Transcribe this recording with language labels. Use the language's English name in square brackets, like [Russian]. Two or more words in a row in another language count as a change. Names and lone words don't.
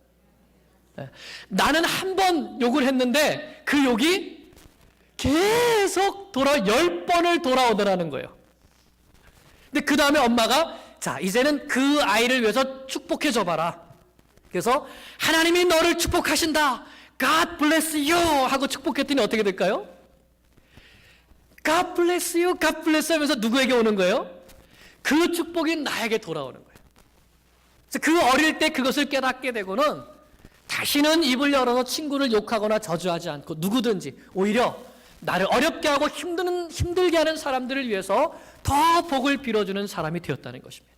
[Korean] 나는 한 번 욕을 했는데 그 욕이 계속 10번을 돌아오더라는 거예요. 근데 그 다음에 엄마가 자 이제는 그 아이를 위해서 축복해 줘봐라. 그래서 하나님이 너를 축복하신다. [English] God bless you [Korean] 하고 축복했더니 어떻게 될까요? [English] God bless you, God bless you [Korean] 하면서 누구에게 오는 거예요? 그 축복이 나에게 돌아오는 거예요. 그래서 그 어릴 때 그것을 깨닫게 되고는 다시는 입을 열어서 친구를 욕하거나 저주하지 않고 누구든지 오히려 나를 어렵게 하고 힘들게 하는 사람들을 위해서 더 복을 빌어주는 사람이 되었다는 것입니다.